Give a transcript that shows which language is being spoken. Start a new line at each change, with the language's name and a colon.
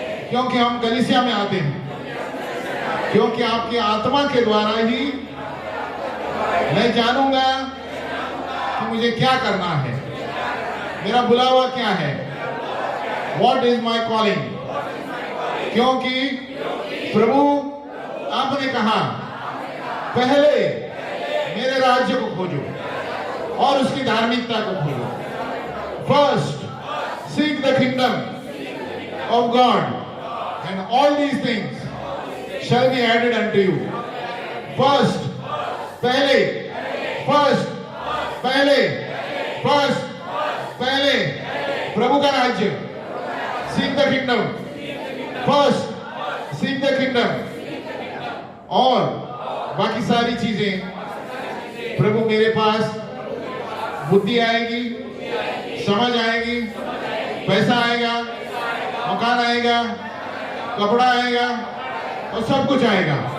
Hindi: क्योंकि हम कलीसिया में आते हैं, क्योंकि आपकी आत्मा के द्वारा ही मैं जानूंगा कि मुझे क्या करना है, मेरा बुलावा क्या है।
English: What is my calling?
Hindi: क्योंकि प्रभु आपने कहा पहले मेरे राज्य को खोजो और उसकी धार्मिकता को खोजो।
English: First seek the kingdom of God and all these things shall be added unto you.
Hindi: First, पहले, first, पहले, first, पहले प्रभु का राज्य।
English: Seek the kingdom. First, seek the kingdom.
Hindi: और बाकी सारी चीजें प्रभु मेरे पास बुद्धि आएगी, समझ आएगी, पैसा आएगा, मकान आएगा, कपड़ा आएगा और सब कुछ आएगा।